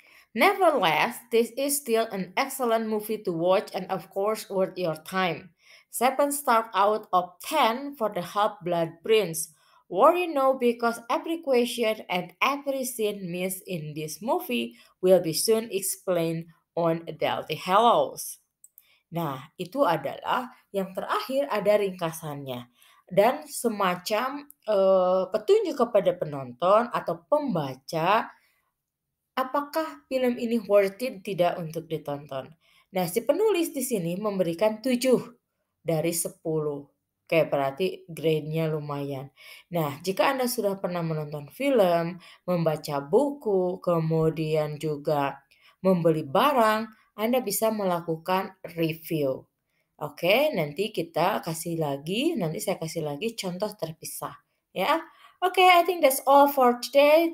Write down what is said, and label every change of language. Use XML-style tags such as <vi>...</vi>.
<en>Nevertheless, this is still an excellent movie to watch and of course worth your time. 7 stars out of 10 for the Half-Blood Prince. Worry no because every question and every scene missed in this movie will be soon explained on Delty Hallows.</en> <id>Nah, itu adalah yang terakhir ada ringkasannya dan semacam petunjuk kepada penonton atau pembaca apakah film ini worth it tidak untuk ditonton. Nah, si penulis di sini memberikan 7 dari 10. Oke, berarti grade-nya lumayan. Nah, jika Anda sudah pernah menonton film, membaca buku, kemudian juga membeli barang, Anda bisa melakukan review. Oke, nanti saya kasih lagi contoh terpisah.</id> <en>Ya, oke, I think that's all for today.</en>